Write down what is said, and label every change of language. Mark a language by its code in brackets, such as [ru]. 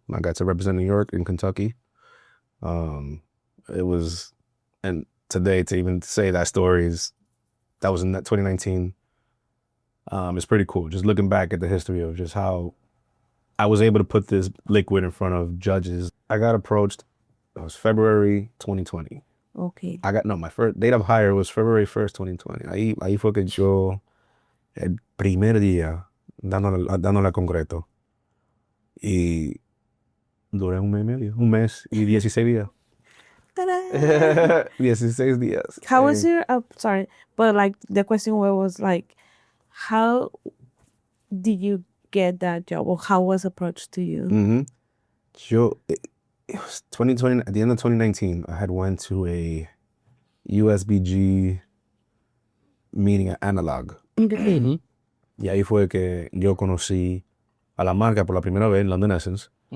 [en] I got to represent New York and Kentucky. It was, and today to even say that story that was in that 2019. It's pretty cool. Just looking back at the history of just how I was able to put this liquid in front of judges. I got approached. It was February 2020. Okay. My first date of hire was February 1st, 2020. [es] Ahí fue que yo, el primer día, dándole a concreto. Y duré un mes y 16 días. Ta-da. 16 días. [en] How was your, sorry, but like the question was like, how did you get that job, or how was approached to you? Mm-hmm. It was 2020, at the end of 2019, I had went to a USBG meeting at Analog. [es] Y ahí fue que yo conocí a la marca por la primera vez, London Essence.